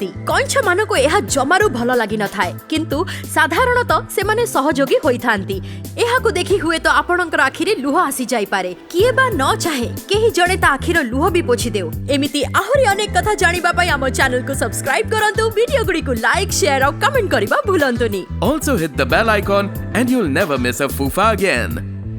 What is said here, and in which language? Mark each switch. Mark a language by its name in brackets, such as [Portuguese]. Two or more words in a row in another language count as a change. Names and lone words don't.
[Odia] କଇଁଛ ମାନଙ୍କ ଏହା ଜମାରୁ ଭଲ ଲାଗି ନ ଥାଏ, କିନ୍ତୁ ସାଧାରଣତଃ ସେମାନେ ସହଯୋଗୀ ହୋଇଥାନ୍ତି। ଏହାକୁ ଦେଖି ହୁଏ ତ ଆପଣଙ୍କ ଆଖିରେ ଲୁହ ଆସି ଯାଇ ପାରେ। କିଏ ବା ନ ଚାହେଁ କେହି ଜଣେ ତା ଆଖିର ଲୁହ ଭି ପୋଛି ଦେଉ। ଏମିତି ଆହୁରି ଅନେକ କଥା ଜାଣିବା ପାଇଁ ହମ ଚ୍ୟାନେଲ କୁ ସବସ୍କ୍ରାଇବ କରନ୍ତୁ, ଭିଡିଓ ଗୁଡ଼ି କୁ [English] like share [Odia] ଔର କମେଣ୍ଟ କରିବା ଭୁଲନ୍ତୁନି। [English] Also hit the bell icon and you'll never miss a Fufa again.